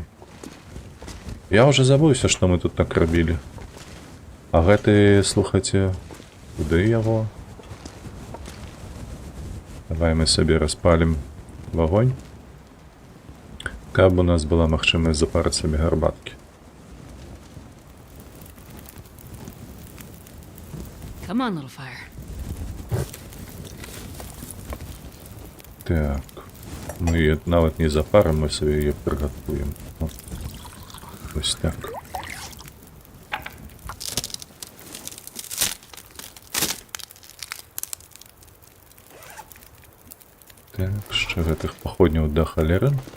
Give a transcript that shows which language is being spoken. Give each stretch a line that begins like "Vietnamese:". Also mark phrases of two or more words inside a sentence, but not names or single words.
Belarusian: Я уже забыўся, што мы тут так рабілі. А гэты, слухайце, куды яго? Давай мы сабе распалім вагонь. Каб у нас была магчымасць запарыць сабе гарбаткі.
English: Come on, little fire.
Belarusian: Так. Мы яе нават не запарым, мы сабе яе прыгатуем. Вось так. Так, ще гэтых паходняў да халеры.